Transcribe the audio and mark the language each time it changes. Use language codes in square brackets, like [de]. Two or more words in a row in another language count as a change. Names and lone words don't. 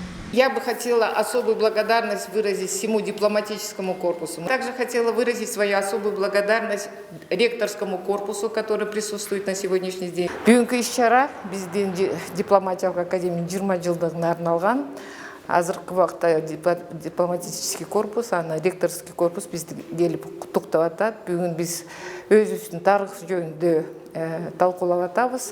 [ru] Я бы хотела особую благодарность выразить всему дипломатическому корпусу. Также хотела выразить свою особую благодарность ректорскому корпусу, который присутствует на сегодняшний день. [ky] Бүгүнкү иш-чара биздин дипломатиялык академиянын 20 жылдыгына арналган. Азыркы убакта [ru] дипломатический корпус, ректорский корпус [ky] бизди келип куттуктап атат. Бүгүн биз өзүбүздүн тарых жөнүндө талкуулап атабыз.